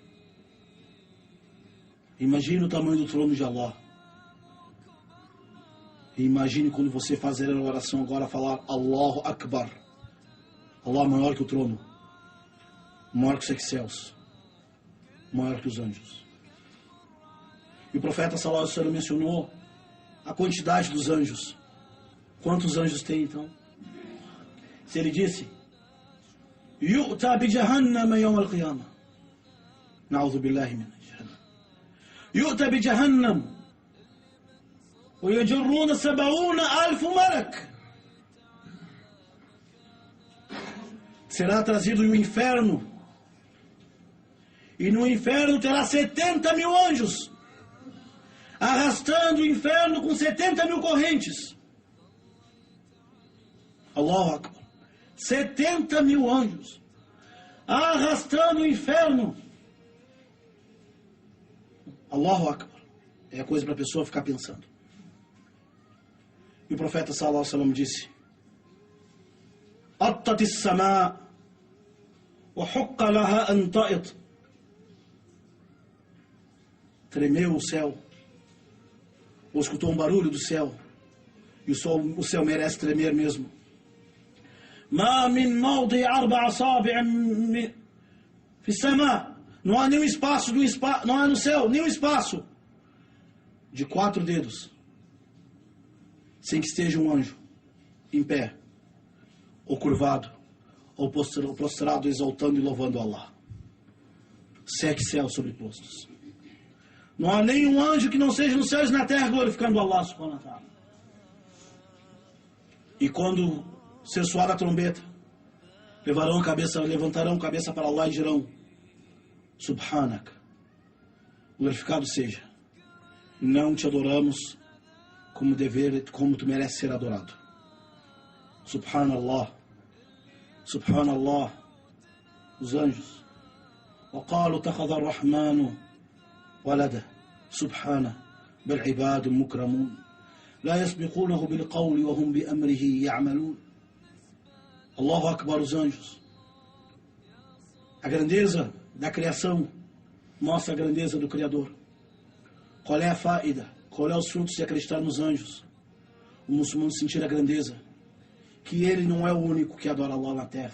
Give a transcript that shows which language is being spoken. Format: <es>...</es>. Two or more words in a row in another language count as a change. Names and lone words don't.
<pt>Imagine o tamanho do trono de Allah. E imagine quando você fazer a oração agora, falar</pt> <ar>الله أكبر.</ar> <pt>Allah maior que o trono, maior que os 7 céus, maior que os anjos. E o profeta</pt> <ar>صلى الله عليه وسلم</ar> <pt>mencionou a quantidade dos anjos. Quantos anjos tem então? Se ele disse:</pt> <ar>يؤتى بجهنم يوم القيامة. نعوذ بالله من جهنم. يؤتى بجهنم ويجرون 70,000 ملك.</ar> <pt>Será trazido o inferno, e no inferno terá 70.000 anjos, arrastando o inferno com 70.000 correntes.</pt> <ar>الله أكبر.</ar> <pt>70.000 anjos, arrastando o inferno.</pt> <ar>الله أكبر.</ar> <pt>É coisa para a pessoa ficar pensando. E o profeta</pt> <ar>صلى الله عليه وسلم</ar> <pt>disse:</pt> <ar>أطت السماء وحق لها أن تئط.</ar> <pt>Tremeu o céu, ou escutou um barulho do céu, e o céu merece tremer mesmo.</pt> <ar>ما من موضع 4 أصابع في السماء.</ar> <pt>Não há nenhum espaço não há no céu nenhum espaço de 4 dedos sem que esteja um anjo em pé, ou curvado, ou prostrado, exaltando e louvando Allah. 7 céus sobrepostos. Não há nenhum anjo que não seja nos céus e na terra glorificando Allah</pt> <ar>سبحانه وتعالى.</ar> <pt>E quando ser soada a trombeta, levantarão cabeça para Allah e dirão: Subhanak, glorificado seja, não te adoramos como tu mereces ser adorado.</pt> <ar>سبحان الله، سبحان الله.</ar> <pt>Os anjos:</pt> <ar>وقالوا اتخذ الرحمن ولده سبحانه بل عباد مكرمون لا يسبقونه بالقول وهم بأمره يعملون. الله أكبر.</ar> <pt>Os anjos, a grandeza da criação mostra a grandeza do Criador. Qual é a faida? Qual é os frutos de acreditar nos anjos? O muçulmano sentir a grandeza, que ele não é o único que adora Allah na terra.</pt>